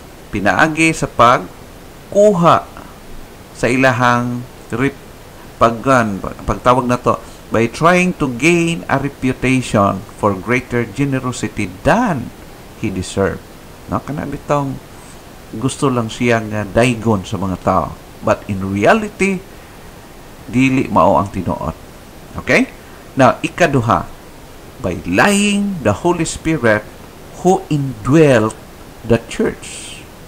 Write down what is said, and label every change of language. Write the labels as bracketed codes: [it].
[ceb] Pinaagi sa pagkuha sa ilahang pagtawag na to, [en] by trying to gain a reputation for greater generosity than he deserved. [ceb] No, kana bitong gusto lang siya nga daygon sa mga tao. [en] But in reality, [ceb] dili mao ang tinuod. Okay? [en] Now, [ceb] ikaduha, [en] by lying the Holy Spirit who indwelt the church.